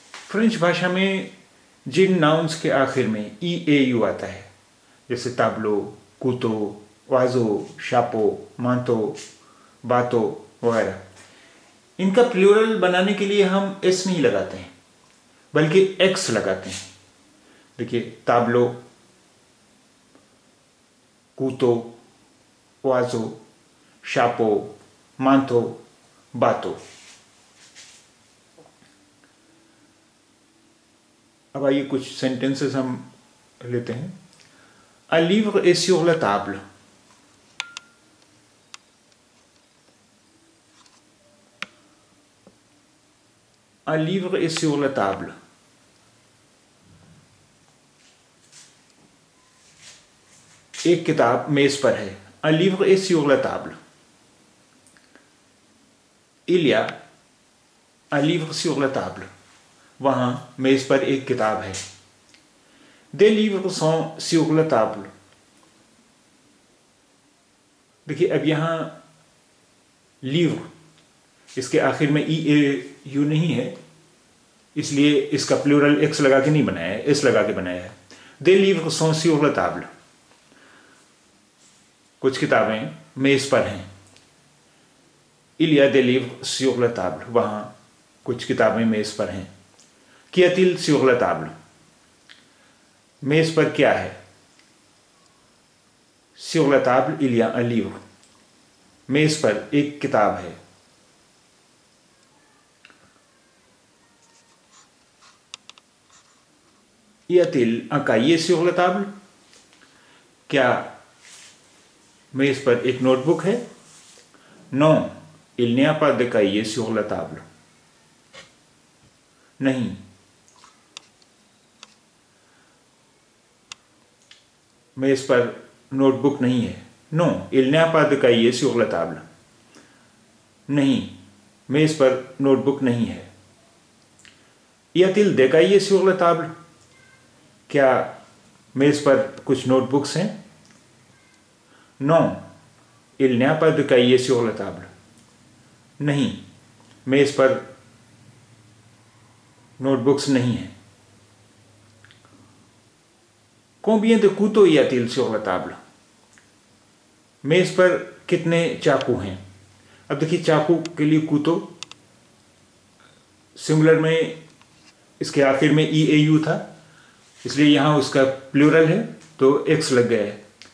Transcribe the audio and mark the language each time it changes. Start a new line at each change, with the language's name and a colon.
Hindi: French भाषा में जिन nouns के आखिर में ई ए यू आता है, जैसे ताब्लो, कूतो, वाजो, शापो, मांतो, बातो वगैरह, इनका प्लूरल बनाने के लिए हम एस नहीं लगाते हैं बल्कि एक्स लगाते हैं। देखिए, ताब्लो, कूतो, वाजो, शापो, मांतो, बातो। अब आइए कुछ सेंटेंसेस हम लेते हैं।
French: Un livre est sur la table. Un livre est sur la table.
Hindi: एक किताब मेज पर है।
French: Un livre est sur la table. Il y a un livre sur la table.
Hindi: वहाँ मेज पर एक किताब है।
French: Des livres sont sur la table.
Hindi: देखिए, अब यहाँ livre, इसके आखिर में ई ए यू नहीं है, इसलिए इसका प्लूरल एक्स लगा के नहीं बनाया है, एस लगा के बनाया है।
French: Des livres sont sur la table.
Hindi: कुछ किताबें मेज पर हैं।
French: Il y a des livres sur la table.
Hindi: वहाँ कुछ किताबें मेज पर हैं।
French: Qu'y a-t-il sur la table?
Hindi: मेज पर क्या है?
French: Sur la table, il y a un livre.
Hindi: मेज पर एक किताब है।
French: Y a-t-il un cahier sur la table?
Hindi: क्या मेज पर एक नोटबुक है?
French: Non, il n'y a pas de cahier sur la table.
Hindi: नहीं, मेज पर नोटबुक नहीं है।
French: Non, il n'y a pas de cahier sur la table.
Hindi: नहीं, मेज पर नोटबुक नहीं है।
French: Y a-t-il des cahiers sur la table?
Hindi: क्या मेज पर कुछ नोटबुक्स हैं?
French: Non, il n'y a pas de cahier sur la table.
Hindi: नहीं, मेज पर नोटबुक्स नहीं है।
French: Combien de couteaux y a-t-il sur la table?
Hindi: मेज पर कितने चाकू हैं? अब देखिए, चाकू के लिए कूतो सिंगुलर में इसके आखिर में ई ए यू था, इसलिए यहाँ उसका प्लूरल है तो एक्स लग गया है।